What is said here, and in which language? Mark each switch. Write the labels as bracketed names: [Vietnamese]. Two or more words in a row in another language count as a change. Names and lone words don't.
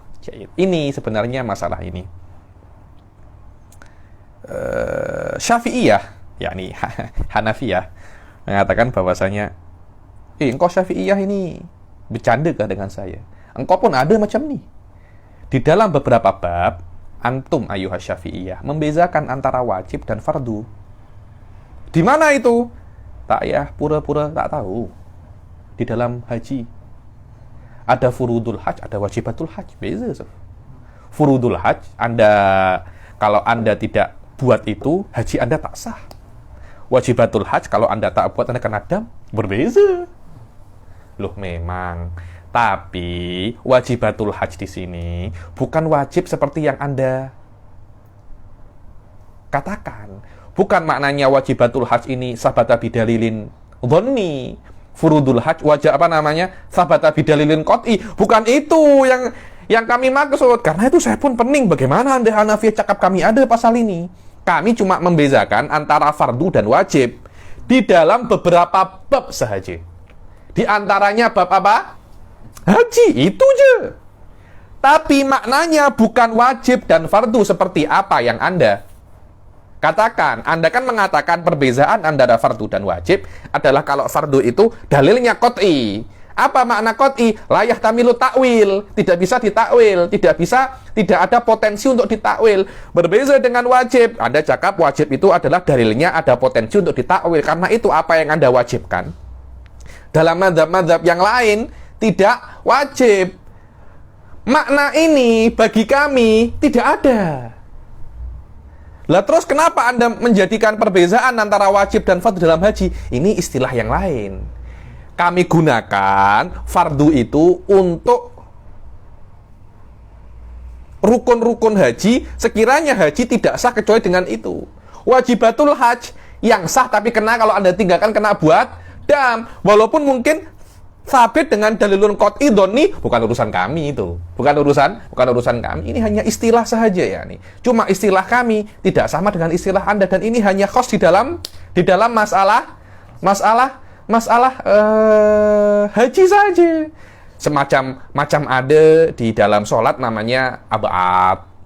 [Malay] Ini sebenarnya masalah ini. Syafi'iyah, yakni Hanafiyah, mengatakan bahwasanya engkau Syafi'iyah ini bercanda kah dengan saya? Engkau pun ada macam ni. Di dalam beberapa bab, [Arabic] أنتم أيها الشافعية [Malay] membezakan antara wajib dan fardu. Di mana itu? Tak ya, pura-pura tak tahu. Di dalam haji ada [Arabic] فروض الحج, [Malay] ada [Arabic] واجبات الحج. [Malay] Beza. [Arabic] فروض الحج, [Malay] kalau Anda tidak buat itu, haji Anda tak sah. [Arabic] واجبات الحج, [Malay] kalau Anda tak buat, Anda kena dam. Berbeza. Loh memang. Tapi [Arabic] واجبات الحج [Malay] di sini bukan wajib seperti yang Anda katakan. Bukan maknanya [Arabic] واجبات الحج [Malay] ini [Arabic] ثبت بدليل ظني. فروض الحج واجب ثبت بدليل قطعي. [Malay] Bukan itu yang kami maksud. Karena itu saya pun pening. Bagaimana Anda Hanafiyah cakap kami ada pasal ini? Kami cuma membezakan antara fardu dan wajib di dalam beberapa bab sahaja. Di antaranya bab apa? Haji, itu je. Tapi maknanya bukan wajib dan fardu seperti apa yang Anda katakan. Anda kan mengatakan perbezaan antara fardu dan wajib adalah kalau fardu itu dalilnya qot'i. Apa makna qot'i? [Arabic] لا يحتمل تأويل, [Malay] tidak bisa ditakwil, tidak ada potensi untuk ditakwil. Berbeza dengan wajib. Anda cakap wajib itu adalah dalilnya ada potensi untuk ditakwil. Karena itu apa yang Anda wajibkan dalam mazhab-mazhab yang lain tidak wajib. Makna ini bagi kami tidak ada. Lah terus kenapa Anda menjadikan perbezaan antara wajib dan fardu dalam haji? Ini istilah yang lain. Kami gunakan fardu itu untuk rukun-rukun haji, sekiranya haji tidak sah kecuali dengan itu. [Arabic] واجبات الحج [Malay] yang sah tapi kena kalau Anda tinggalkan kena buat dam. Walaupun mungkin sabit dengan [Arabic] دليل قطعي ظني, [Malay] bukan urusan kami itu. Bukan urusan kami. Ini hanya istilah sahaja ya nih. Cuma istilah kami tidak sama dengan istilah Anda dan ini hanya khas di dalam masalah haji saja. Macam ada di dalam sholat namanya ab'ad.